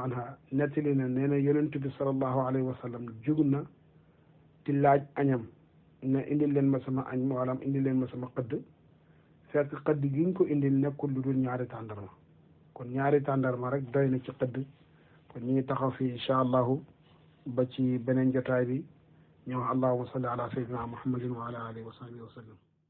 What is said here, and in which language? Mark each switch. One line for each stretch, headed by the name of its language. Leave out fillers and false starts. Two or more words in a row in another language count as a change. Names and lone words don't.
Wolof: anha nettali na nee na yonent bi
Arabic: صلى الله عليه وسلم
Wolof: jug na di laaj añam ne indil leen ma sama añ wala indil leen ma sama xëdd fekk xëdd gi ñu ko indil nekkul lu dul ñaari tàndarma kon ñaari tàndarma rek doy na ci xëdd kon ñu ngi taxaw fii
Arabic: إن شاء الله
Wolof: ba ci beneen jotaay bi ñu wax
Arabic: اللهم صل على سيدنا محمد وعلى آله وصحبه وسلم